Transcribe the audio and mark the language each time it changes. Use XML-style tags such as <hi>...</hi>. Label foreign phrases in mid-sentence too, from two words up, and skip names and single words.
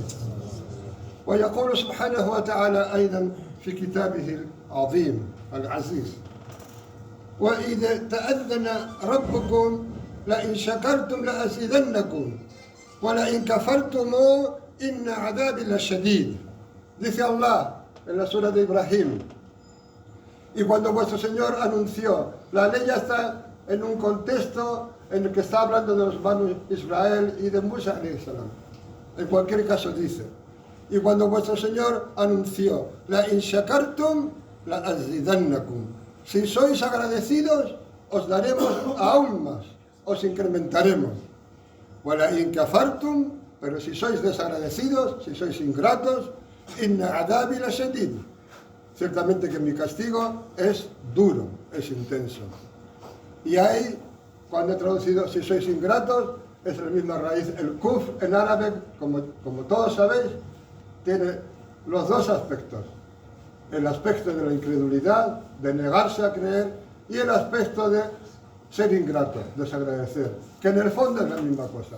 <ar>ويقول سبحانه وتعالى أيضا في كتابه العظيم العزيز: وإذا تأذن ربكم لئن شكرتم لأزيدنكم ولئن كفرتم إن عذابي لشديد.</ar> <es>Dice Allah en la sura de Ibrahim: Y cuando vuestro Señor anunció, la ley ya está en un contexto en el que está hablando de los Banu Israel y de Musa</es> <ar>عليه السلام.</ar> <es>En cualquier caso dice, y cuando vuestro Señor anunció,</es> <ar>لئن شكرتم لأزيدنكم.</ar> <es>Si sois agradecidos, os daremos aún más, os incrementaremos.</es> <ar>ولئن كفرتم,</ar> <es>pero si sois desagradecidos, si sois ingratos,</es> <ar>إن عذابي لشديد.</ar> <es>Ciertamente que mi castigo es duro, es intenso. Y ahí, cuando he traducido si sois ingratos, es la misma raíz. El kuf en árabe, como todos sabéis, tiene los dos aspectos. El aspecto de la incredulidad, de negarse a creer, y el aspecto de ser ingrato, desagradecer, que en el fondo es la misma cosa.</es>